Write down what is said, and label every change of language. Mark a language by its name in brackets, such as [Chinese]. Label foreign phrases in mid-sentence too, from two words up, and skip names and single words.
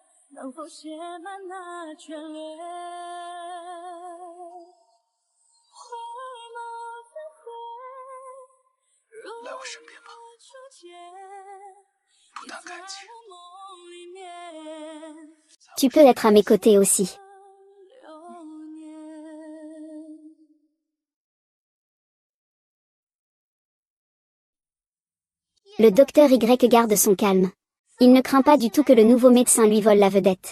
[Chinese] 能否写满那眷恋？回眸再会，来我身边吧，不谈感情。 [French] Tu peux être à mes côtés aussi. Le docteur Y garde son calme. Il ne craint pas du tout que le nouveau médecin lui vole la vedette.